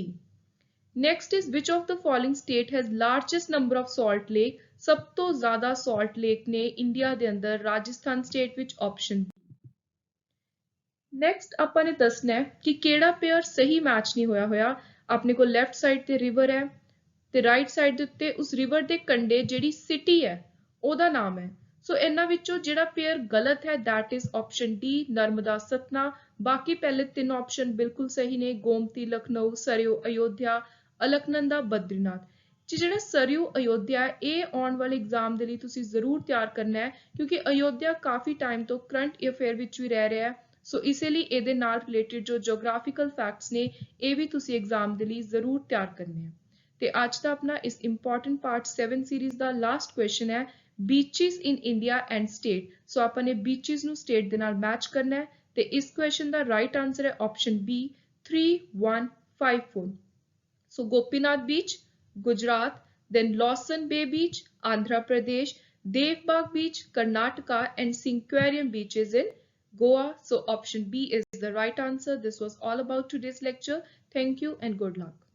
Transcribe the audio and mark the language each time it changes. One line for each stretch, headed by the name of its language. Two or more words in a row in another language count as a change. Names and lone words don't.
English: Next is which of the following state has largest number of salt lake?
Punjabi: ਸਭ ਤੋਂ ਜ਼ਿਆਦਾ
English: salt lake
Punjabi: ਨੇ ਇੰਡੀਆ ਦੇ ਅੰਦਰ ਰਾਜਸਥਾਨ ਸਟੇਟ ਵਿੱਚ,
English: option B।
Punjabi: ਨੈਕਸਟ ਆਪਾਂ ਨੇ ਦੱਸਣਾ ਹੈ ਕਿ ਕਿਹੜਾ ਪੇਅਰ ਸਹੀ ਮੈਚ ਨਹੀਂ ਹੋਇਆ। ਆਪਣੇ ਕੋਲ
English: left side
Punjabi: ਤੇ ਰਿਵਰ ਹੈ ਤੇ
English: right side
Punjabi: ਦੇ ਉੱਤੇ ਉਸ ਰਿਵਰ ਦੇ ਕੰਢੇ ਜਿਹੜੀ ਸਿਟੀ ਹੈ ਉਹਦਾ ਨਾਮ ਹੈ। ਸੋ ਇਹਨਾਂ ਵਿੱਚੋਂ ਜਿਹੜਾ ਪੇਅਰ ਗਲਤ ਹੈ
English: that is option D,
Punjabi: ਨਰਮਦਾ ਸਤਨਾ। ਬਾਕੀ ਪਹਿਲੇ ਤਿੰਨ ਆਪਸ਼ਨ ਬਿਲਕੁਲ ਸਹੀ ਨੇ, ਗੋਮਤੀ ਲਖਨਊ, ਸਰਯੂ ਅਯੋਧਿਆ, ਅਲਕਨੰਦਾ ਬਦਰੀਨਾਥ। ਜਿਹੜਾ ਸਰਯੂ ਅਯੋਧਿਆ ਹੈ ਇਹ ਆਉਣ ਵਾਲੇ ਐਗਜ਼ਾਮ ਦੇ ਲਈ ਤੁਸੀਂ ਜ਼ਰੂਰ ਤਿਆਰ ਕਰਨਾ ਹੈ ਕਿਉਂਕਿ ਅਯੋਧਿਆ ਕਾਫੀ ਟਾਈਮ ਤੋਂ
English: current affair
Punjabi: ਵਿੱਚ ਵੀ ਰਹਿ ਰਿਹਾ ਹੈ। ਸੋ ਇਸੇ ਲਈ ਇਹਦੇ ਨਾਲ ਰਿਲੇਟਡ ਜੋ
English: geographical facts
Punjabi: ਨੇ ਇਹ ਵੀ ਤੁਸੀਂ ਐਗਜ਼ਾਮ ਦੇ ਲਈ ਜ਼ਰੂਰ ਤਿਆਰ ਕਰਨੇ ਆ। ਤੇ ਅੱਜ ਦਾ ਆਪਣਾ ਇਸ
English: important part
Punjabi: 7 ਸੀਰੀਜ਼ ਦਾ
English: last question
Punjabi: ਹੈ
English: beaches in India and state.
Punjabi: ਸੋ ਆਪਾਂ ਨੇ ਬੀਚਿਸ ਨੂੰ ਸਟੇਟ ਦੇ ਨਾਲ ਮੈਚ ਕਰਨਾ ਹੈ ਤੇ ਇਸ ਕੁਐਸਚਨ ਦਾ
English: right answer
Punjabi: ਹੈ
English: option B
Punjabi: 3154। ਸੋ ਗੋਪੀਨਾਥ ਬੀਚ ਗੁਜਰਾਤ,
English: then Lawson Bay Beach, Andhra Pradesh, Dev Bagh Beach, Karnataka and Cinquarium beaches in Goa। So option B is the right answer। This was all about today's lecture. Thank you and good luck.